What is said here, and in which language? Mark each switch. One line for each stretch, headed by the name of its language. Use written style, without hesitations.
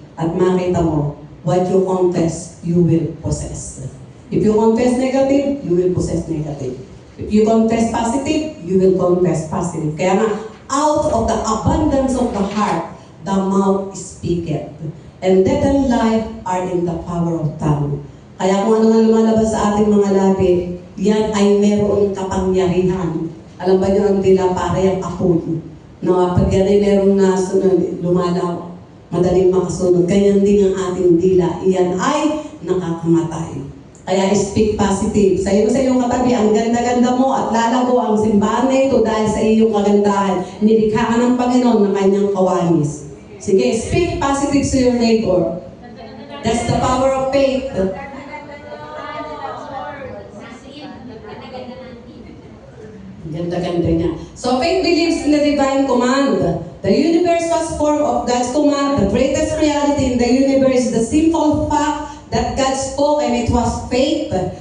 English: At makita mo, what you confess, you will possess. If you confess negative, you will possess negative. If you confess positive, you will confess positive. Kaya nga, out of the abundance of the heart, the mouth speaketh. And death and life are in the power of tongue.
Filipino: Kaya kung ano nga lumalabas sa ating mga labi, yan ay meron kapangyarihan. Alam ba nyo ang dila para yung apoy? No, pag yan ay merong nasunod, lumalaw, madaling makasunod. Ganyan din ang ating dila. Iyan ay nakakamatay.
English: Kaya speak positive.
Filipino: Sa iyong katabi, ang ganda-ganda mo at lalago ang simbahan na ito dahil sa iyong kagandahan. Nilikha ka ng Panginoon na kanyang kawanis.
English: Sige, speak positive to your neighbor. That's the power of faith. Ganda-ganda niya. So faith believes in the divine command. The universe was formed of God's command. The greatest reality in the universe is the simple fact that God spoke and it was faith.